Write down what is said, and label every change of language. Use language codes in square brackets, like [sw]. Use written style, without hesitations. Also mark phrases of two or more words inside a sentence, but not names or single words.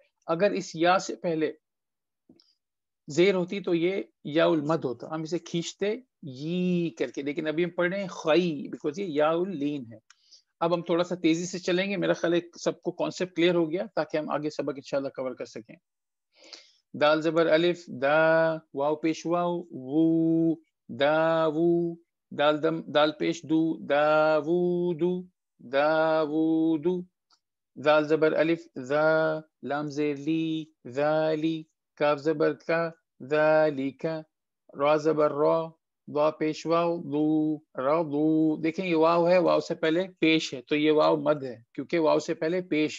[ur] اگر اس یا سے پہلے زیر ہوتی تو یہ یا المد ہوتا، ہم اسے کھینچتے یہ کر کے. لیکن ابھی ہم پڑھ رہے ہیں خی بیکاز یہ یا لین ہے. اب ہم تھوڑا سا تیزی سے چلیں گے، میرا خیال ہے سب کو [en] concept clear [ur] ہو گیا تاکہ ہم آگے سبق انشاءاللہ کور کر سکیں. دال زبر الف دا، واو پیش واو وو دا وو، دال پیش دو دا وو دو دا وو دو. زال زبر الف ذا، لام زیر لی ذالی، کاف زبر کا ذالکا، را زبر را، وا پیش واو دو را دو. دیکھیں یہ واو ہے، واو سے پہلے پیش ہے تو یہ واو مد ہے کیونکہ واو سے پہلے پیش ہے.